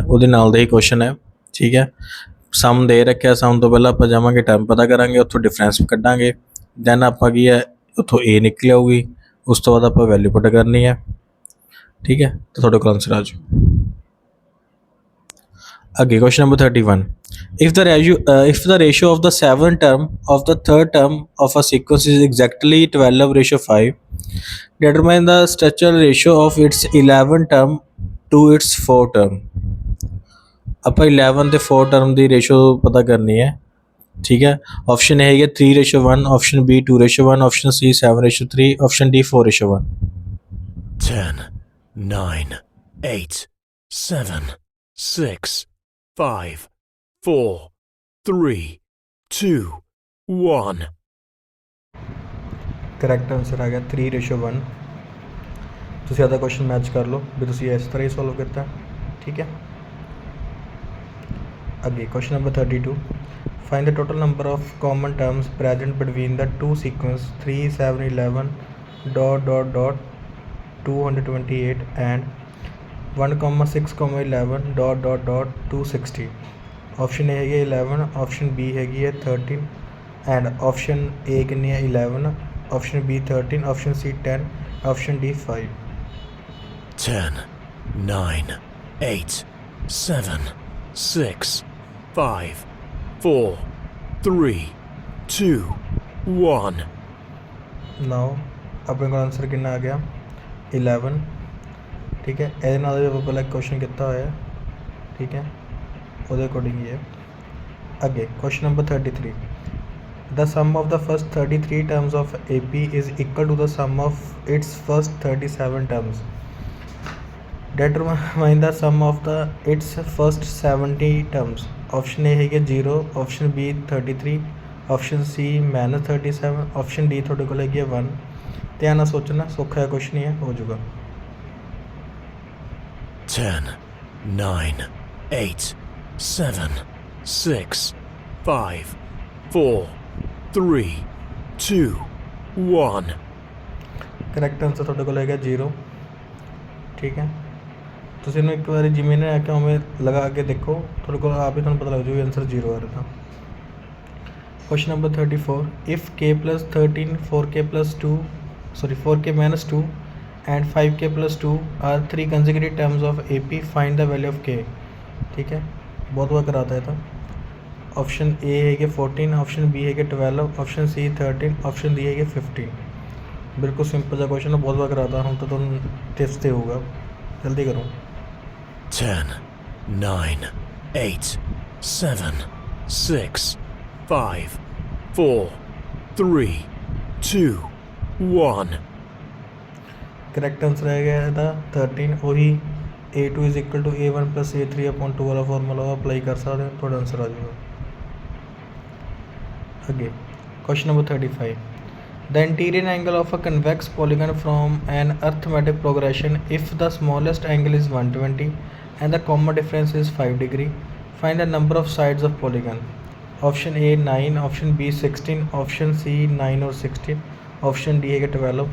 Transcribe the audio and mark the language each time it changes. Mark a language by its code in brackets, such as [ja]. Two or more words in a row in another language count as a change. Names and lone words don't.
[pa] ਉਹਦੇ ਨਾਲ ਦਾ ਹੀ ਕੁਐਸਚਨ ਹੈ, ਠੀਕ ਹੈ। ਸਮ ਦੇ ਰੱਖਿਆ, ਸਮ ਤੋਂ ਪਹਿਲਾਂ ਆਪਾਂ ਜਾਵਾਂਗੇ ਟਰਮ ਪਤਾ ਕਰਾਂਗੇ, ਉੱਥੋਂ ਡਿਫਰੈਂਸ ਕੱਢਾਂਗੇ, ਦੈਨ ਆਪਾਂ ਕੀ ਹੈ ਉੱਥੋਂ ਏ ਨਿਕਲ ਆਊਗੀ, ਉਸ ਤੋਂ ਬਾਅਦ ਆਪਾਂ [en] value put [pa] ਕਰਨੀ ਹੈ, ਠੀਕ ਹੈ। ਤਾਂ ਤੁਹਾਡੇ ਕੋਲ ਆਨਸਰ ਆ ਜਾਊ। ਅੱਗੇ [en] question number [pa] 31, [en] if the ratio of the 7 term of the third term of a sequence is exactly 12:5, determine the structural ratio of its 11 term to its 4 term। [pa] ਆਪਾਂ 11 ਤੇ 4 ਟਰਮ ਦੀ ਰੇਸ਼ੋ ਪਤਾ ਕਰਨੀ ਹੈ, ਠੀਕ ਹੈ। ਆਪਸ਼ਨ ਹੈਗੇ 3:1, ਆਪਸ਼ਨ B 2:1, ਆਪਸ਼ਨ C 7:3, ਆਪਸ਼ਨ D 4:1। 10, 9, 8, 7, 6, 5, 4, 3, 2, 1। [en] correct answer [pa] ਆ ਗਿਆ 3:1। ਤੁਸੀਂ ਆਪਦਾ [en] question match [pa] ਕਰ ਲਓ ਵੀ ਤੁਸੀਂ ਇਸ ਤਰ੍ਹਾਂ ਹੀ ਸੋਲਵ ਕੀਤਾ, ਠੀਕ ਹੈ। ਅੱਗੇ [en] question number [pa] 32, [en] find the total number of common terms present between the two sequence 3, 7, 11 ... 228 and 1, 6, 11 ... [pa] 260। ਆਪਸ਼ਨ A ਹੈਗੀ 11, ਆਪਸ਼ਨ B ਹੈਗੀ ਹੈ 13 [en] and option [pa] A ਕਿੰਨੀ ਹੈ 11, ਆਪਸ਼ਨ B 13, ਆਪਸ਼ਨ C 10, ਆਪਸ਼ਨ D 5। 10, 9, 8, 7, 6, 5, 4, 3, 2, 1। ਨਾਓ ਆਪਣੇ ਕੋਲ ਆਨਸਰ ਕਿੰਨਾ ਆ ਗਿਆ 11, ਠੀਕ ਹੈ। ਇਹਦੇ ਨਾਲ ਆਪਾਂ ਪਹਿਲਾਂ ਕੁਐਸਚਨ ਕੀਤਾ ਹੋਇਆ, ਠੀਕ ਹੈ, ਉਹਦੇ ਅਕੋਰਡਿੰਗ ਹੀ ਹੈ। ਅੱਗੇ [en] question number [pa] 33, [en] the sum of the first 33 terms of AP is equal to the sum of its first 37 terms। determine the sum of the its first 70 terms। [pa] ਆਪਸ਼ਨ A ਹੈਗੇ 0, ਆਪਸ਼ਨ B 33, ਆਪਸ਼ਨ C -37, ਆਪਸ਼ਨ D ਤੁਹਾਡੇ ਕੋਲ ਹੈਗੀ 1। ਧਿਆਨ ਨਾਲ ਸੋਚਣਾ, ਸੌਖਾ ਜਿਹਾ ਕੁਐਸਚਨ ਹੀ ਹੈ, ਹੋ ਜਾਊਗਾ। 10, 9, 8, 7, 6, 5, 4, 3, 2, 1। [en] correct answer [pa] ਤੁਹਾਡੇ ਕੋਲ ਹੈਗਾ 0, ਠੀਕ ਹੈ। ਤੁਸੀਂ ਇਹਨੂੰ ਇੱਕ ਵਾਰੀ ਜਿਵੇਂ ਨੇ ਆ ਕੇ ਉਵੇਂ ਲਗਾ ਕੇ ਦੇਖੋ, ਤੁਹਾਡੇ ਕੋਲ ਆਪ ਹੀ ਤੁਹਾਨੂੰ ਪਤਾ ਲੱਗ ਜਾਊਗਾ ਆਨਸਰ 0 ਆ ਰਿਹਾ। [en] question number [pa] 34, [en] if k plus 13 4k plus 2 4k minus 2 and 5k plus 2 are 3 consecutive terms of AP, find the value of k। [hi] ठीक है, बहुत बार कराता है। तो ऑप्शन ए है 14, ऑप्शन बी है 12, ऑप्शन सी 13, ऑप्शन डी है 15। बिल्कुल सिंपल सा क्वेश्चन है, बहुत बार कराता हूँ, तो तुम टिप्स से होगा, जल्दी करो। 10, 9, 8, 7, 6, 5, 4, 3, 2, 1। [en] correct answer [pa] ਹੈ ਗਿਆ ਇਹਦਾ 13। ਉਹੀ [en] A2 is equal to A1 plus A3/2 [pa] ਵਾਲਾ ਫਾਰਮੂਲਾ ਉਹ ਅਪਲਾਈ ਕਰ ਸਕਦੇ ਹੋ, ਤੁਹਾਡਾ ਆਨਸਰ ਆ ਜਾਊਗਾ। ਅੱਗੇ [en] question number [pa] 35, [en] the interior angle of a convex polygon from an arithmetic progression if the smallest angle is 120 and the common difference is 5 degree, find the number of sides of polygon। option A 9, option B 16, option C 9 or 16, option D है 12।